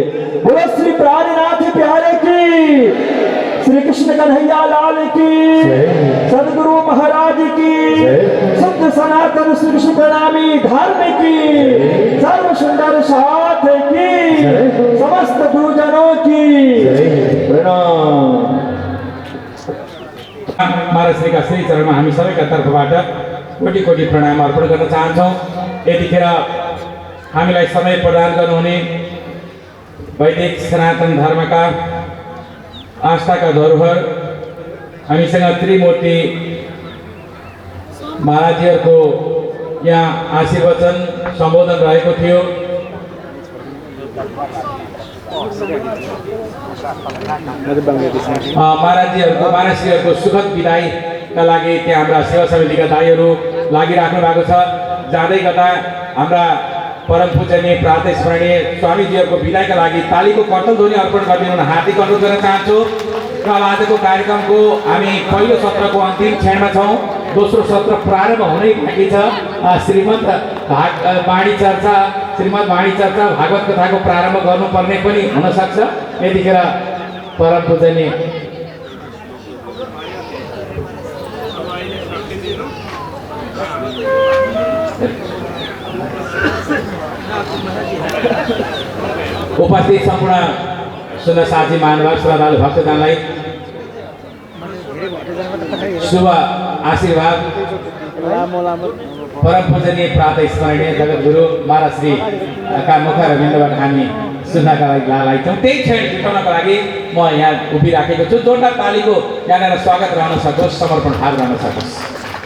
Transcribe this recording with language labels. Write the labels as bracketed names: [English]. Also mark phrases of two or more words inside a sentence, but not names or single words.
[Hindi] बोलो श्री प्राणनाथ प्यारे की, श्री कृष्ण कन्हैया लाल की, सदगुरु महाराज की, शुद्ध सनातन श्री कृष्ण प्रणामी धर्म की, सर्व सुंदर साथ की, समस्त गुरुजनों की प्रणाम। [Nepali] महाराजका श्री चरणमा हामी सबैका तर्फबाट कोटि कोटि प्रणाम अर्पण गर्न चाहन्छौँ। यतिखेर हामीलाई समय प्रदान गर्नुहुने वैदिक सनातन धर्मका आस्थाका धरोहर हामीसँग त्रिमूर्ति महाराजीहरूको यहाँ आशीर्वचन सम्बोधन रहेको थियो। महाराजीहरूको सुखद विदाईका लागि त्यहाँ हाम्रा सेवा समितिका दाईहरू लागिराख्नु भएको छ। जाँदै गर्दा हाम्रा परम पूजनीय प्रातः स्मरणीय स्वामीजीहरूको विदाईका लागि तालीको कर्तल ध्वनि अर्पण गरिदिनु हार्दिक अनुरोध गर्न चाहन्छु। र आजको कार्यक्रमको हामी पहिलो सत्रको अन्तिम क्षणमा छौँ। दोस्रो सत्र प्रारम्भ हुनै बाँकी छ। श्रीमद् वाणी चर्चा भागवत कथाको प्रारम्भ गर्नुपर्ने पनि हुनसक्छ। यतिखेर परम पूजनीय उपस्थित सम्पूर्ण सुन्न साथी महानुभाव श्रद्धालु भक्तजनलाई शुभ आशीर्वाद परम पूजनीय प्रातः स्मरणीय जगद्गुरु महाराज श्री का मुख र बिन्दुबाट हामी सुन्नका लागि लालाई छौँ। त्यही क्षण जुटाउनका लागि म यहाँ उभिराखेको छु। जोरदार तालीको यहाँनिर स्वागत रहन सकोस्, समर्पण भाव रहन सकोस्।